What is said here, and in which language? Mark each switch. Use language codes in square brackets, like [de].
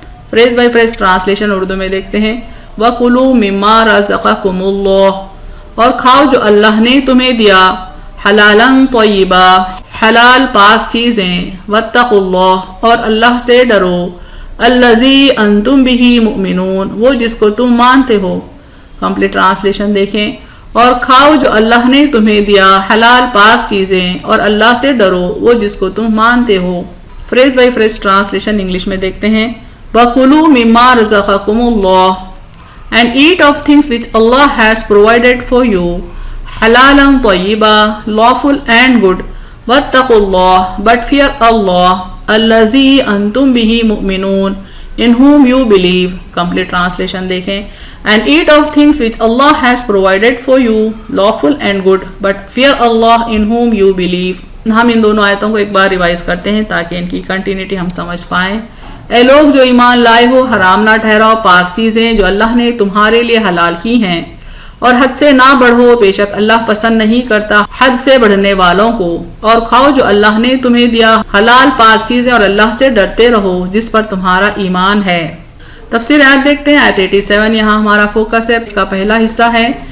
[hi] Phrase bye phrase translation Urdu में देखते हैं। [ar] वकुलू मिम्मा रज़क़कुमुल्लाह [hi] और खाओ जो अल्लाह ने तुम्हें दिया, [ar] हलालन तय्यिबा [hi] हलाल पाक चीजें, वत्तक़ुल्लाह और अल्लाह से डरो, [ar] अल्लज़ी अंतुम बिही मुमिनून [hi] वो जिसको तुम मानते हो। कंप्लीट ट्रांसलेशन देखें। और खाओ जो अल्लाह ने तुम्हें दिया, हलाल पाक चीजें, और अल्लाह से डरो वो जिसको तुम मानते हो। Phrase bye phrase translation English में देखते हैं। [ar] वकुलू मिम्मा रज़क़कुमुल्लाह [en] and eat of things which Allah has provided for you, [ar] halalan tayyiba, [en] lawful and good, wattaqullah, but fear Allah, [ar] allazi antum bihi mu'minun, [en] in whom you believe। Complete translation देखें। and eat of things which Allah has provided for you, lawful and good, but fear Allah in whom you believe। [hi] हम इन दोनों आयतों को एक बार revise करते हैं ताकि इनकी कंटिन्यूटी हम समझ पाएं। ऐ लोग जो ईमान लाए हो, हराम ना ठहराओ पाक चीजें जो अल्लाह ने तुम्हारे लिए हलाल की हैं, और हद से ना बढ़ो, बेशक अल्लाह पसंद नहीं करता हद से बढ़ने वालों को। और खाओ जो अल्लाह ने तुम्हें दिया, हलाल पाक चीजें, और अल्लाह से डरते रहो जिस पर तुम्हारा ईमान है। तफसीर आयत देखते हैं। आयत 87 यहाँ हमारा फोकस है। इसका पहला हिस्सा है